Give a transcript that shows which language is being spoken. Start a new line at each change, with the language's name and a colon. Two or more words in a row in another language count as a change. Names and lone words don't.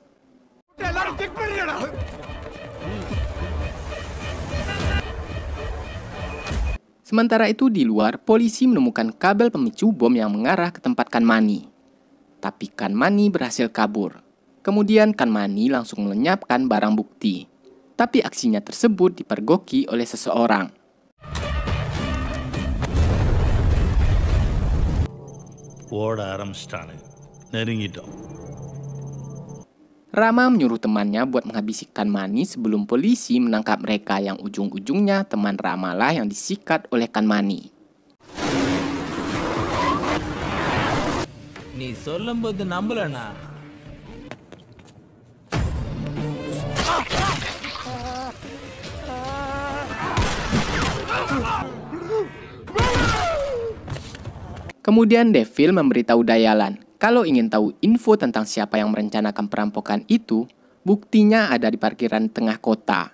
Indonesian: Sementara itu di luar, polisi menemukan kabel pemicu bom yang mengarah ke tempat Kanmani. Tapi Kanmani berhasil kabur. Kemudian Kanmani langsung melenyapkan barang bukti. Tapi aksinya tersebut dipergoki oleh seseorang.
Tamil: ஓட ஆரம்பிச்சிட்டானு நெருங்கிட்டோம்.
Indonesian: Rama menyuruh temannya buat menghabisi Kanmani sebelum polisi menangkap mereka yang ujung-ujungnya teman Rama lah yang disikat oleh Kanmani.
Tamil: நீ சொல்லும்போது நம்பலண்ணா.
Indonesian: Kemudian Devil memberitahu Dayalan kalau ingin tahu info tentang siapa yang merencanakan perampokan itu, buktinya ada di parkiran tengah kota.